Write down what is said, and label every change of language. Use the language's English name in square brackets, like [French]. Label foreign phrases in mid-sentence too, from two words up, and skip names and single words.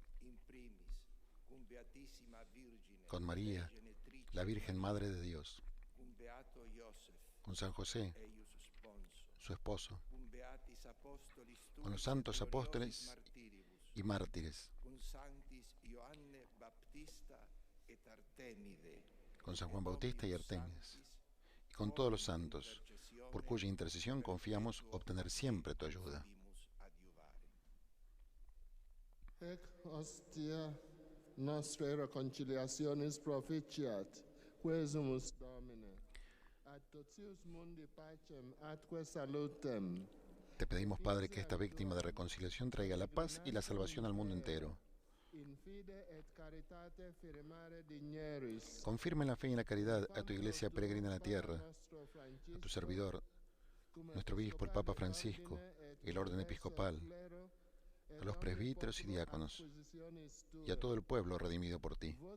[Spanish] Con María, la Virgen Madre de Dios, con San José, su esposo, con los santos apóstoles y mártires, con San Juan Bautista y Artémides, y con todos los santos, por cuya intercesión confiamos obtener siempre tu ayuda. [Latin] Ec hostia nostre reconciliationis propitiat, quesumus Domine, ad totius mundi pacem atque salutem. [Spanish] Te pedimos, Padre, que esta víctima de reconciliación traiga la paz y la salvación al mundo entero. Confirma en la fe y en la caridad a tu iglesia peregrina en la tierra, a tu servidor, nuestro obispo, el Papa Francisco, el orden episcopal, a los presbíteros y diáconos, y a todo el pueblo redimido por ti.